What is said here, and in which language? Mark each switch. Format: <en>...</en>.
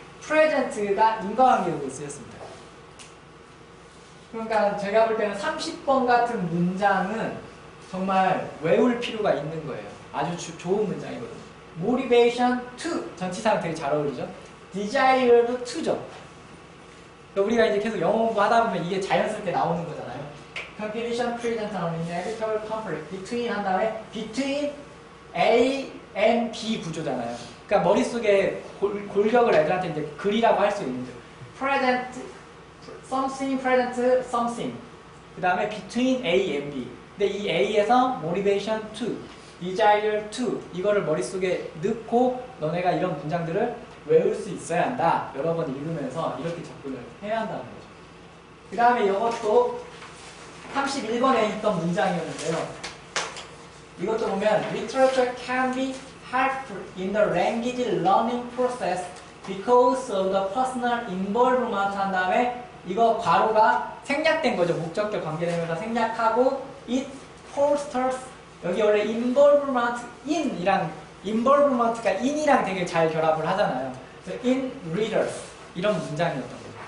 <ko>present가 인과관계 의미로 쓰였습니다. 그러니까 제가 볼 때는 30번 같은 문장은 정말 외울 필요가 있는 거예요. 아주 좋은 문장이거든요. Motivation to 전치사랑 되게 잘 어울리죠.</ko> <en>Desired to죠.</en> <ko>우리가 이제 계속 영어 공부하다 보면 이게 자연스럽게 나오는 거잖아요.</ko> <en>Competition present an inevitable conflict between</en> <ko>한 다음에</ko> <en>between A and B</en> <ko>구조잖아요. 그러니까 머릿속에 골격을 애들한테 이제 그리라고 할 수 있는 거죠.</ko> <en>Present something, present something.</en> <ko>그 다음에</ko> <en>between A and B.</en> <ko>근데 이 A에서 motivation to, desire to 이거를 머릿속에 넣고 너네가 이런 문장들을 외울 수 있어야 한다. 여러 번 읽으면서 이렇게 접근을 해야 한다는 거죠. 그 다음에 이것도 31번에 있던 문장이었는데요. 이것도 보면</ko> <en>Literature can be helpful in the language learning process because of the personal involvement</en> <ko>한 다음에 이거 괄호가 생략된 거죠. 목적격 관계되면서 생략하고 it fosters 여기 원래 involvement in이랑 involvement가 in이랑 되게 잘 결합을 하잖아요. 그래서 in readers 이런 문장이었던 거예요.</ko>